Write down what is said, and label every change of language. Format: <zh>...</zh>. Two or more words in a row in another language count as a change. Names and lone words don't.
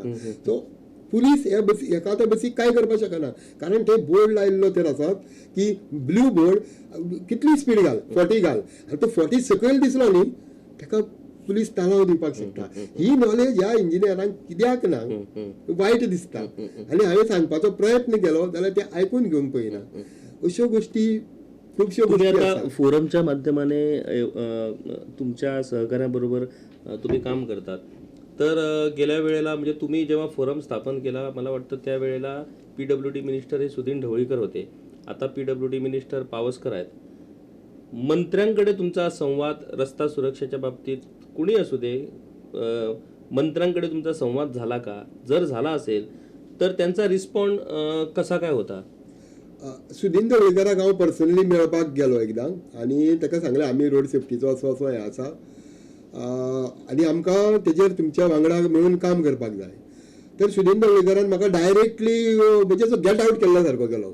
<kok>सो पुलीस एका त्या बसीक कांय करपाक शकना, कारण थंय बोर्ड लायिल्लो तर आसात की</kok> <en>blue board</en> <kok>कितली स्पीड घाल, 40 घाल, आनी तो 40 सकयल दिसलो न्ही ताका पुलीस तालाव दिवपाक शकता. ही नॉलेज ह्या इंजिनियरांक कित्याक ना वायट दिसता. आनी हांवें सांगपाचो प्रयत्न केलो जाल्यार ते आयकून घेवंक पळयना. अश्यो गोष्टी खुबश्यो</kok> <mr>तुम्ही</mr> <kok>गोष्टी</kok> <mr>आता</mr> <kok>आसात.</kok> <mr>फोरमच्या माध्यमाने तुमच्या सहकाऱ्यांबरोबर तुम्ही काम करतात. तर गेल्या वेळेला म्हणजे तुम्ही जेव्हा फोरम स्थापन केला, मला वाटतं त्यावेळेला PWD मिनिस्टर हे सुधीन ढवळीकर होते. आता PWD मिनिस्टर पावसकर आहेत. मंत्र्यांकडे तुमचा संवाद रस्ता सुरक्षेच्या बाबतीत कुणी असू दे, मंत्र्यांकडे तुमचा संवाद झाला का? जर झाला असेल तर त्यांचा रिस्पॉन्ड कसा काय होता?</mr> <kok>सुधीन ढवळीकराक हांव पर्सनली मेळपाक गेलो एकदां आनी ताका सांगलें आमी रोड सेफ्टीचो असो असो हें आसा आनी आमकां तेजेर तुमच्या वांगडा मेळून काम करपाक जाय. तर सुधीन ढवळीकरान म्हाका डायरेक्टली म्हणजे असो</kok> <en>get out</en> <kok>केल्ल्या सारको केलो.</kok>